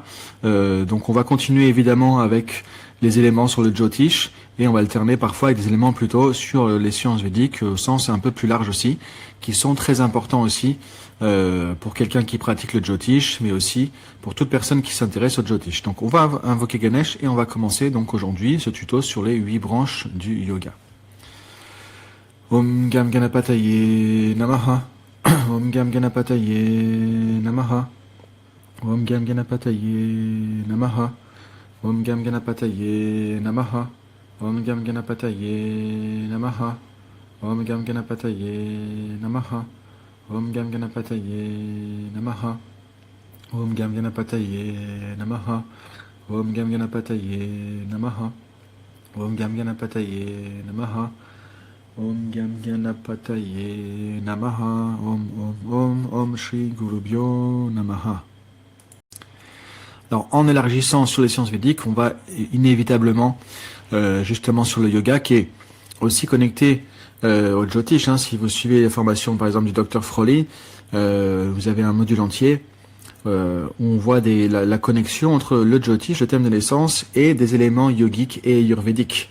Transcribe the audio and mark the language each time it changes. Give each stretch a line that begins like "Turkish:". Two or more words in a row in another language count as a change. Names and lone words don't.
French: Donc on va continuer évidemment avec les éléments sur le Jyotish et on va alterner parfois avec des éléments plutôt sur les sciences védiques au sens un peu plus large aussi, qui sont très importants aussi pour quelqu'un qui pratique le Jyotish, mais aussi pour toute personne qui s'intéresse au Jyotish. Donc on va invoquer Ganesh et on va commencer donc aujourd'hui ce tuto sur les 8 branches du yoga.
Sanskrit: Om Gam Ganapataye Namaha. Om Gam Ganapataye Namaha. Om Gam Ganapataye Namaha. Om Gam Ganapataye Namaha. Om Gam Ganapataye Namaha. Om Gam Ganapataye Namaha. Om Gam Ganapataye Namaha. Om Gam Ganapataye Namaha. Om Gam Ganapataye Namaha. Om Gam Ganapataye Namaha. Om Gam Ganapataye Namaha. Om Shri Gurubhyo Namaha.
French: Alors, en élargissant sur les sciences védiques, on va inévitablement justement sur le yoga qui est aussi connecté au Jyotish. Si vous suivez les formations par exemple du Dr Froley, vous avez un module entier où on voit la connexion entre le Jyotish, le thème de naissance, et des éléments yogiques et ayurvédiques.